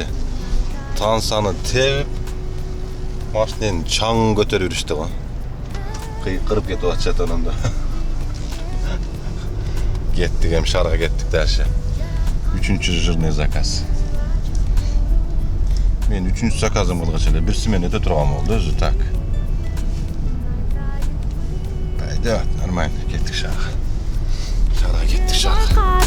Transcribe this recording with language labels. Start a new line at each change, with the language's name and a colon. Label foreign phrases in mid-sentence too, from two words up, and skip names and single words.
Kyrgyz: Тансаны тебип, машинени чаң көтөрүп жүрүштү го. Кыйкырып кетип атышат ананда. Кеттик, эми шаарга кеттик дальше.
Russian: 3-чү жирный заказ.
Kyrgyz: Мен 3-чү заказым кылгыч эле бир смен өтө турган болду өзү так.
Russian: Пойдет, нормально,
Kyrgyz: кеттик шаарга. Шаарга кеттик шаарга.